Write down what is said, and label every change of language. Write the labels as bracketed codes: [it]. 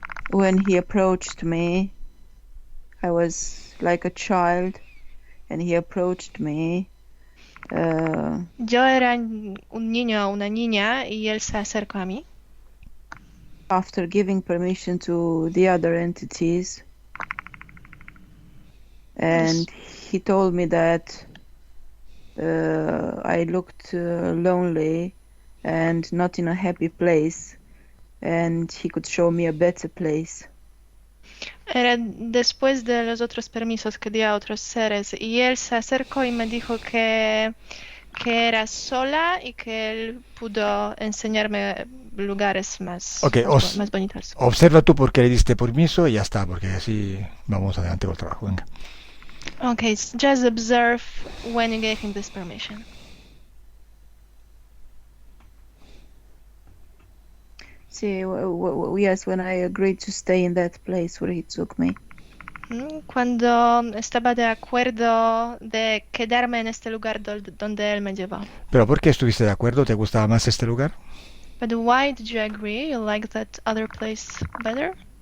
[en] When he approached me, I was like a child, and he approached me. [es] Yo era un niño o una niña y él se acercó a mí. [en] After giving permission to the other entities, and he told me that I looked lonely and not in a happy place, and he could show me a better place. [es] Era después de los otros permisos que di a otros seres y él se acercó y me dijo que era sola y que él pudo enseñarme lugares más bonitos. Observa tú por qué le diste permiso y ya está, porque así vamos adelante con el trabajo. Venga. [en] Okay, just observe when you gave him this permission. See, yes, when I agreed to stay in that place where he took me. [es] Cuando estaba de acuerdo de quedarme en este lugar donde él me llevó. ¿Pero por qué estuviste de acuerdo? ¿Te gustaba más este lugar? [en] But why did you agree? You like that other place better?